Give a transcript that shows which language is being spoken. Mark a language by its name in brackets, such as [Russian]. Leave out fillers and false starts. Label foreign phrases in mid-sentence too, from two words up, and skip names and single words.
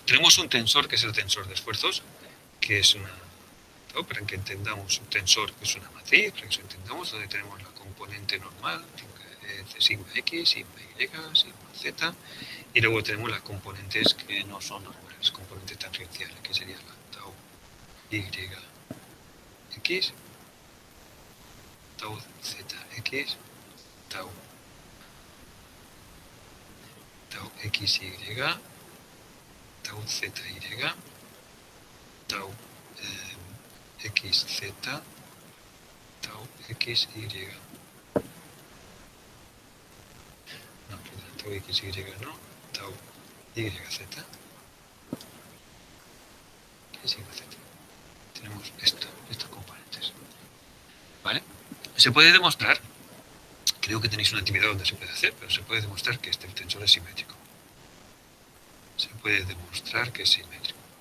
[Spanish] Tenemos un tensor que es el tensor de esfuerzos, que es una, ¿no? Para que entendamos un tensor que es una matriz, para que eso entendamos, donde tenemos la componente normal, sigma X, sigma Y, sigma Z, y luego tenemos las componentes que no son normales, componentes tangenciales, que serían la tau Y X, tau Z x, tau xy, tau zy, tau xz, tau xy. No, perdón, tau xy no, tau yz. ¿Qué signo z? Tenemos estos componentes. ¿Vale? Se puede demostrar, creo que tenéis una actividad donde se puede hacer, pero se puede demostrar que este tensor es simétrico. Se puede demostrar que es simétrico.